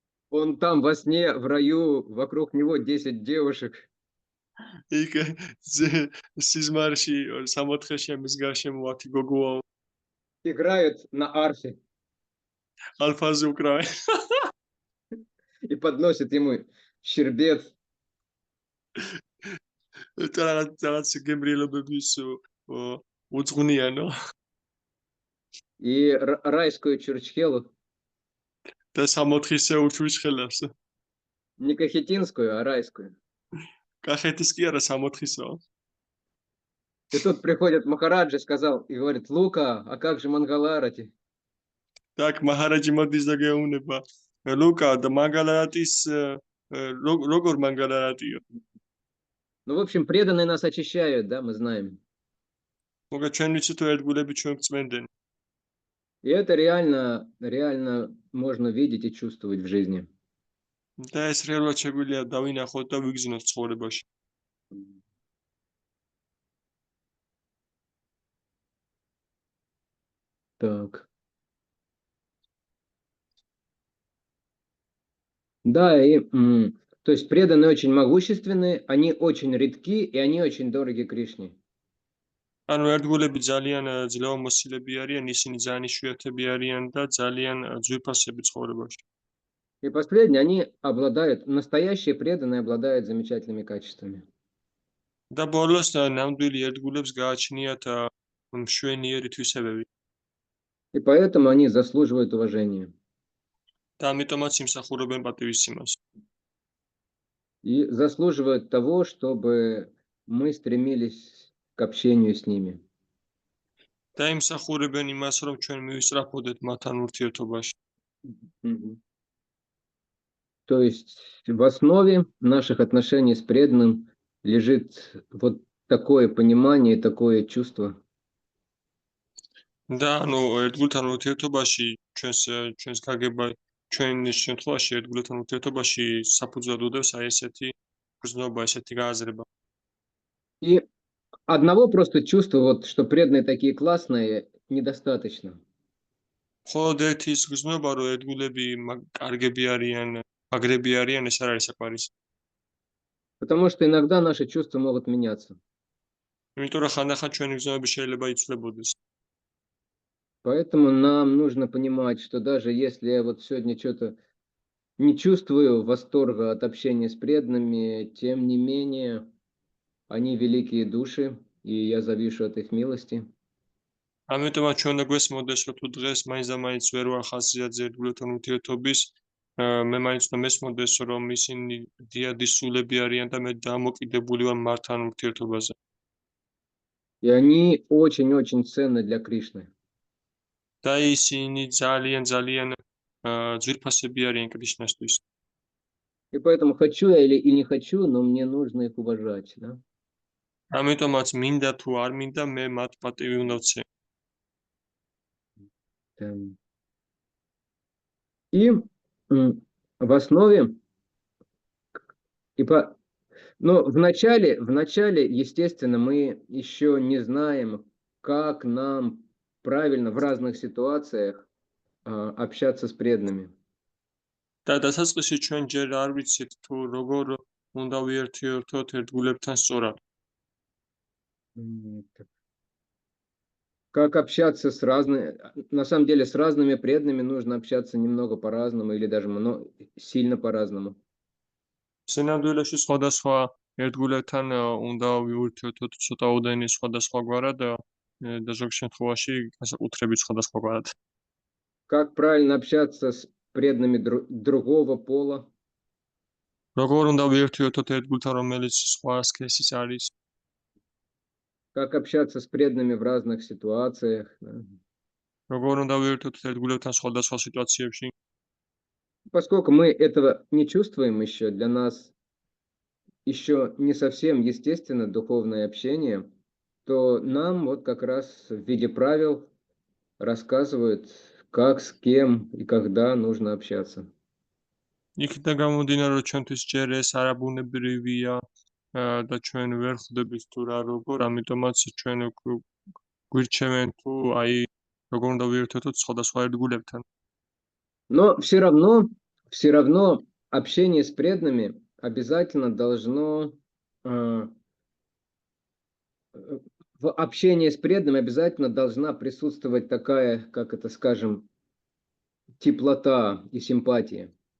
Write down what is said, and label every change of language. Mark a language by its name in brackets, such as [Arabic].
[Russian] он там во сне, в раю, вокруг него 10 девушек. [Georgian] იქ სიზმარში სამოთხეში ამის გარშემო 10 გოგოა [Russian] Играют на арфе [Georgian] ალფაზე უკრავენ [Russian] и подносят ему щербет. [Georgian] რაღაც გემრიელობების უძღვნიანო [Russian] И райскую чурчхелу, [Georgian] და სამოთხისე უჩურჩხელას. [Russian] не кахетинскую, а райскую. [Georgian] კახეთის კი არა სამოთხისო. [Russian] И тут приходит Махараджа, сказал, и говорит: Лука, а как же Мангаларати? Так, [Georgian] მაჰარაჯი მოდის და გეუბნება ლუკა და მანგალარატის როგორ მანგალარატიო. [Russian] Ну, в общем, преданные нас очищают, да, мы знаем. [Georgian] მოგა ჩვენ ვიცით რომ ერთგულები ჩვენ გწმენდნენ. [Russian] И это реально можно видеть и чувствовать в жизни. [Georgian] და ეს რეალურად შეგვიძლია დავინახოთ და ვიგრძნოთ ცხოვრებაში. [Russian] Так. Да, и то есть преданные очень могущественные, они очень редки, и они очень дороги Кришне. [Georgian] ანუ ერთგულები ძალიან ძლევამოსილები არიან, ისინი ძალიან იშვიათები არიან და ძალიან ძვირფასები ცხოვრებაში. [Russian] И последние, они обладают, настоящие преданные обладают замечательными качествами. [Georgian] და ბოლოს ნამდვილი ერთგულებს გააჩნიათ მშვენიერი თვისებები. [Russian] И поэтому они заслуживают уважения. [Georgian] და ამიტომაც იმსახურებენ პატივისცემას. [Russian] И заслуживают того, чтобы мы стремились к общению с ними. [Georgian] და იმსახურებენ იმას, რომ ჩვენ მივისწრაფოდეთ მათთან ურთიერთობაში. [Russian] То есть в основе наших отношений с преданным лежит вот такое понимание, такое чувство. [Georgian] და ანუ ერთგულთან ურთიერთობაში ჩვენს გაგება ჩვენი შემთხვევაში ერთგულთან ურთიერთობაში საფუძვლად უდევს აი ესეთი გრძნობა, ესეთი გააზრება. [Russian] И одного просто чувства, вот, что преданные такие классные, недостаточно. [Georgian] მხოლოდ ერთის გრძნობა, რომ ერთგულები კარგები არიან, მაგრები არიან, ეს არ არის საკმარისი. [Russian] Потому что иногда наши чувства могут меняться. [Georgian] იმიტომ რომ ხანდახან ჩვენი გრძნობები შეიძლება იცვლებოდეს. [Russian] Поэтому нам нужно понимать, что даже если я вот сегодня что-то не чувствую восторга от общения с преданными, тем не менее Они великие души, и я завишу от их милости. [Georgian] ამიტომაც ჩვენ უნდა გვესმოდეს, რომ თუ დღეს მაინც და მაინც ვერ ვახასიათზე ერთგულებთან ურთიერთობის, მე მაინც უნდა მესმოდეს, რომ ისინი დიადის სულები არიან და მე დამოკიდებული ვარ მართთან ურთიერთობაზე. [Russian] И они очень-очень ценны для Кришны. [Georgian] და ისინი ძალიან ძვირფასები არიან კრიშნასთვის. [Russian] И поэтому хочу я или не хочу, но мне нужно их уважать. Да? [Georgian] ამიტომაც მინდა თუ არ მინდა, მე მათ პატივი უნდა ვცე. [Russian] И в основе, но вначале, естественно, мы еще не знаем, как нам правильно в разных ситуациях общаться с преданными. [Georgian] და დასაწყისში ჩვენ ჯერ არ ვიცით თუ როგორ უნდა ვიერთიერთოთ ერთგულებთან სწორად. [Russian] Как общаться с разными, на самом деле с разными преданными нужно общаться немного по-разному или даже сильно по-разному. [Georgian] სინამდვილეში სხვადასხვა ერთგულებთან უნდა ვიურთიერთოთ ცოტაოდენი სხვადასხვაგვარად და ზოგ შემთხვევაში განსაკუთრებით სხვადასხვაგვარად. [Russian] Как правильно общаться с преданными другого пола? [Georgian] როგორ უნდა ვიურთიერთოთ ერთგულთან, რომელიც სხვა სქესის არის? [Russian] Как общаться с преданными в разных ситуациях? [Georgian] როგორ უნდა ვიურთიერთოთ ერთგულებთან სხვადასხვა სიტუაციებში? [Russian] Поскольку мы этого не чувствуем еще, для нас еще не совсем естественно духовное общение, то нам вот как раз в виде правил рассказывают, как, с кем и когда нужно общаться. [Georgian] იქიდან გამომდინარე, რომ ჩვენთვის ჯერ ეს არაბუნებრივია და ჩვენ ვერ ხვდებით თუ რა როგორ, ამიტომაც ჩვენ გვირჩევენ თუ აი როგორ უნდა ვიურთიერთოთ სხვადასხვა ერთგულებთან. [Russian] Но все равно общение с преданными обязательно должно, в общении с преданными обязательно должна присутствовать такая, как это скажем, теплота и симпатия.